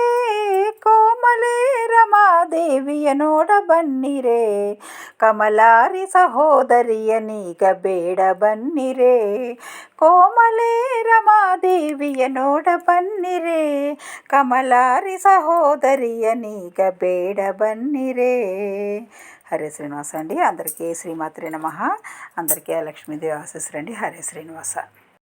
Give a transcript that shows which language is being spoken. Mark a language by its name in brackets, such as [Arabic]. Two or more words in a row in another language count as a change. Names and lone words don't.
[Kannada] ಕೋಮಲೆ ರಮಾದೇವಿಯ ನೋಡ ಬನ್ನಿರೆ ಕಮಲಾರಿ ಸಹೋದರಿಯ ನೀಗ ಬೇಡ ಬನ್ನಿರೆ. ಕೋಮಲೆ ರಮಾದೇವಿಯ ನೋಡ ಬನ್ನಿರೆ, ಕಮಲಾರಿ ಸಹೋದರಿಯ ನೀಗ ಬೇಡ బన్నిరే. [Telugu] హరే శ్రీనివాస అండి. అందరికీ శ్రీమాత్రే నమః. అందరికీ లక్ష్మీదేవి ఆశీస్సులండి. హరే శ్రీనివాస.